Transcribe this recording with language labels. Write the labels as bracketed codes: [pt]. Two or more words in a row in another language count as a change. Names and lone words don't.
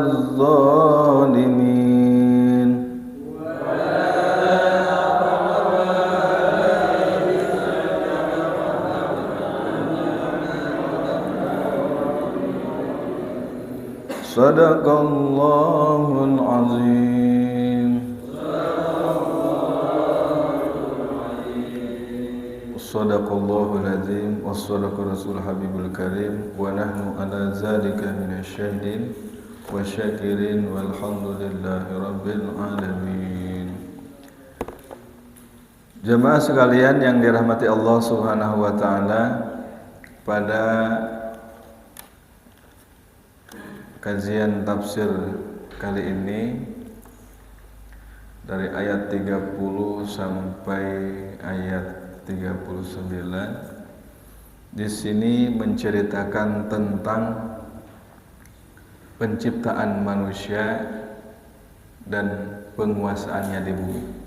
[ar] الظالمين صدق الله العظيم. صدق الله العظيم وصدق رسول الحبيب الكريم ونحن على ذلك من الشاهدين والشاكرين والحمد لله رب العالمين. [id] Jemaah sekalian yang dirahmati Allah [ar] سبحانه وتعالى, [id] pada kajian tafsir kali ini dari ayat 30 sampai ayat 39 di sini menceritakan tentang penciptaan manusia dan penguasaannya di bumi.